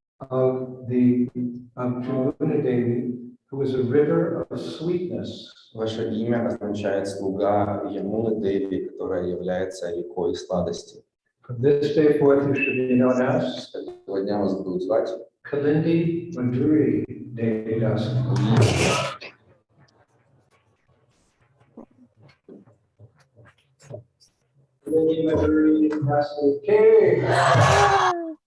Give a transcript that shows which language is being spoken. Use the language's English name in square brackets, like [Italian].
[English] Of Jamuna Devi, who is a river of sweetness. [Russian] Ваше имя означает слуга Ямуны Деви, которая является рекой сладости. [English] From this day forth, you should be known as [Russian] С этого дня вас будут звать [English] Kalindi Madhuri Devi Dasi. Kalindi Madhuri Dasi Ki.